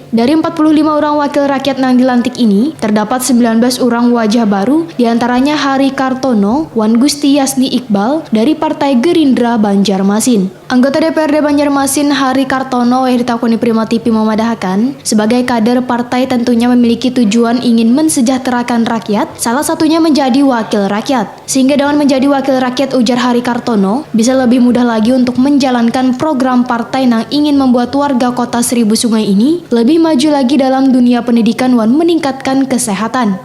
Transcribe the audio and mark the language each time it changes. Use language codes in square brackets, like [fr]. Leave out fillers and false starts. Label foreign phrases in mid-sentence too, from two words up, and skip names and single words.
[id] Dari 45 orang wakil rakyat yang dilantik ini, terdapat 19 orang wajah baru, diantaranya Hari Kartono, Wan Gusti Yasni Iqbal dari Partai Gerindra Banjarmasin. Anggota DPRD Banjarmasin Hari Kartono yang ditakoni Prima TV memadahkan, sebagai kader partai tentunya memiliki tujuan ingin mensejahterakan rakyat, salah satunya menjadi wakil rakyat. Sehingga dengan menjadi wakil rakyat, ujar Hari Kartono, bisa lebih mudah lagi untuk menjalankan program partai yang ingin membuat warga kota Seribu Sungai ini lebih maju lagi dalam dunia pendidikan wan meningkatkan kesehatan.